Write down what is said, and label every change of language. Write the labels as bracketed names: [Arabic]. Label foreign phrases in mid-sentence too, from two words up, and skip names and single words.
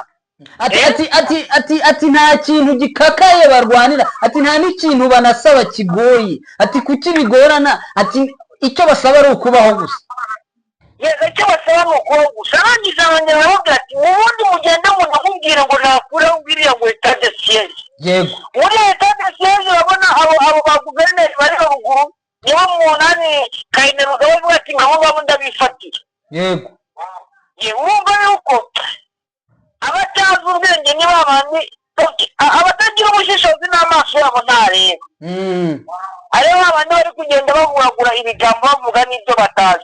[Kinyarwanda] ati nta kintu gikakaye barwanira ati nta n'ikintu banasaba kigoye ati kuki bigorana ati icyo basaba ari ukubaho gusa icyo basaba ni ukubaho gusa arangiza abanyarwanda bavuga ati ubundi mugende munamubwira ngo nakureho ubwiriya ngo [French] etat de siège [Kinyarwanda] yego muri [French] etat de siège [Kinyarwanda] urabona abo ba guverineri bari haruguru nibo munani Kainerugaba bavuga ati ngabo ngabo ndabifatira yego urumva yuko abatazi ubwenge ni babandi abatagira ubushishozi n'amaso yabo ntareba aribo babandi bari kugenda bavuragura ibigambo bavuga n'ibyo batazi.